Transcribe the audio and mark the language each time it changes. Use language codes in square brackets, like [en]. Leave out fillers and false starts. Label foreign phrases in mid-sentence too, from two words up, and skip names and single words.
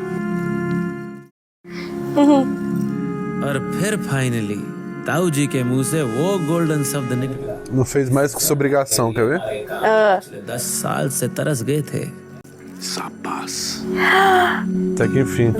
[hi] और फिर फाइनली ताऊ जी के मुंह से वो गोल्डन शब्द निकला। [pt] Não fez mais que sua obrigação, quer ver? [hi] 10 साल से तरस गए थे। शाबाश। [pt] Até que enfim.